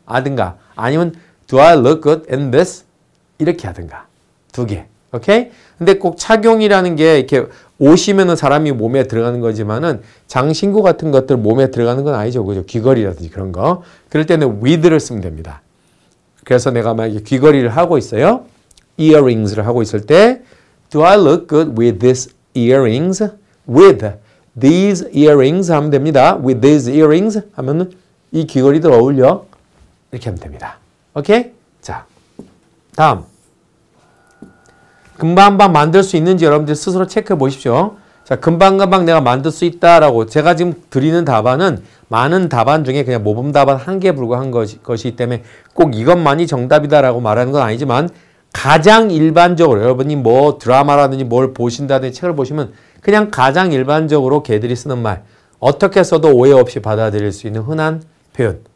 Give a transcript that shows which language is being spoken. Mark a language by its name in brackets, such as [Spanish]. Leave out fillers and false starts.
[Korean] 하든가 아니면 [English] do I look good in this? [Korean] 이렇게 하든가 두 개. 오케이? 근데 꼭 착용이라는 게 이렇게 옷이면은 사람이 몸에 들어가는 거지만은 장신구 같은 것들 몸에 들어가는 건 아니죠. 그죠? 귀걸이라든지 그런 거. 그럴 때는 with를 쓰면 됩니다. 그래서 내가 만약에 귀걸이를 하고 있어요. [English] earrings를 [Korean] 하고 있을 때 [English] do I look good with these earrings? with these earrings [Korean] 하면 됩니다. [English] with these earrings [Korean] 하면은 이 귀걸이들 어울려? 이렇게 하면 됩니다. 오케이? 자, 다음. 금방금방 만들 수 있는지 여러분들 스스로 체크해 보십시오. 자, 금방금방 내가 만들 수 있다라고 제가 지금 드리는 답안은 많은 답안 중에 그냥 모범 답안 한 개에 불과한 것이기 때문에 꼭 이것만이 정답이다라고 말하는 건 아니지만 가장 일반적으로 여러분이 뭐 드라마라든지 뭘 보신다든지 책을 보시면 그냥 가장 일반적으로 걔들이 쓰는 말 어떻게 써도 오해 없이 받아들일 수 있는 흔한 표현.